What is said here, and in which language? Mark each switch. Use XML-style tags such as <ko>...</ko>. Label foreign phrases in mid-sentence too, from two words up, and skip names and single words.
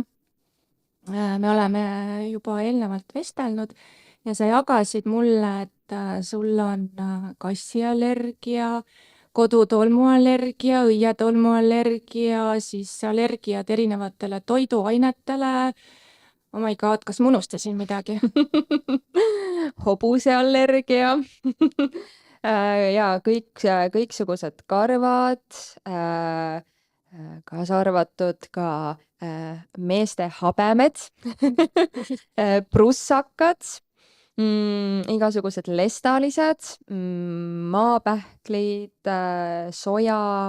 <et>Me oleme juba eelnevalt vestelnud ja sa jagasid mulle, et sul on kassiallergia, kodutolmuallergia, õietolmuallergia, siis allergiad erinevatele toiduainetele.</et> <en>Oh my god,</en> <et>kas ma unustasin midagi? Hobuseallergia ja kõiksugused karvad, kaasa arvatud ka meeste habemed, prussakad, igasugused lestalised, maapähklid, soja</et>